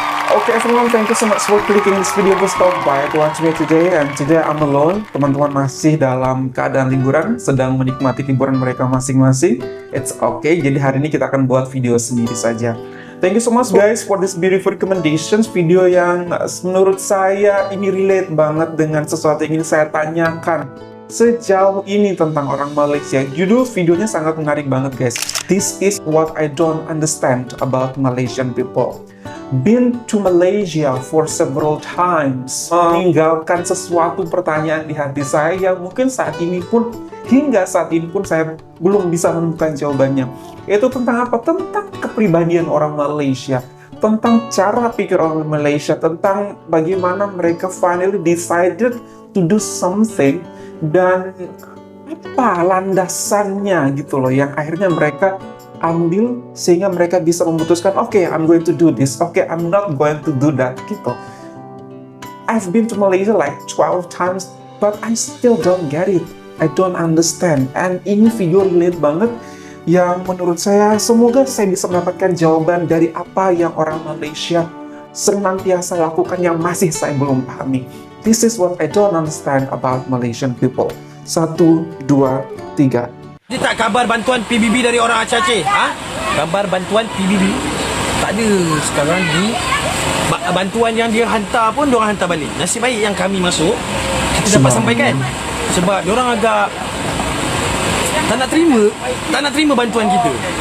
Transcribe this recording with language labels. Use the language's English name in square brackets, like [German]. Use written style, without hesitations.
[English] Okay everyone, thank you so much for clicking this video to stop by to watch me today. And today I'm alone. [Indonesian] Teman-teman masih dalam keadaan liburan, sedang menikmati liburan mereka masing-masing. [English] It's okay, [Indonesian] jadi hari ini kita akan buat video sendiri saja. [English] Thank you so much guys for this beautiful recommendations. [Indonesian] Video yang menurut saya ini relate banget dengan sesuatu yang ingin saya tanyakan sejauh ini tentang orang Malaysia. Judul videonya sangat menarik banget guys. [English] This is what I don't understand about Malaysian people. Been to Malaysia for several times. [Indonesian] Meninggalkan sesuatu pertanyaan di hati saya yang mungkin hingga saat ini pun saya belum bisa menemukan jawabannya. Itu tentang apa? Tentang kepribadian orang Malaysia, tentang cara pikir orang Malaysia, tentang bagaimana mereka [English] finally decided to do something, [Indonesian] dan apa landasannya gitu loh yang akhirnya mereka ambil sehingga mereka bisa memutuskan, [English] okay, I'm going to do this, okay, I'm not going to do that [Indonesian] gitu. [English] I've been to Malaysia like 12 times but I still don't get it. I don't understand. [Indonesian] And ini video relate banget yang menurut saya, semoga saya bisa mendapatkan jawaban dari apa yang orang Malaysia senantiasa lakukan yang masih saya belum pahami. [English] This is what I don't understand about Malaysian people. 1, 2, 3. [Malay] Dia tak kabar bantuan PBB dari orang Aceh? Ha? Kabar bantuan PBB? Tak ada. Sekarang ni bantuan yang dia hantar pun diorang hantar balik. Nasib baik yang kami masuk, kita dapat sampaikan. Sebab diorang agak tak nak terima bantuan kita.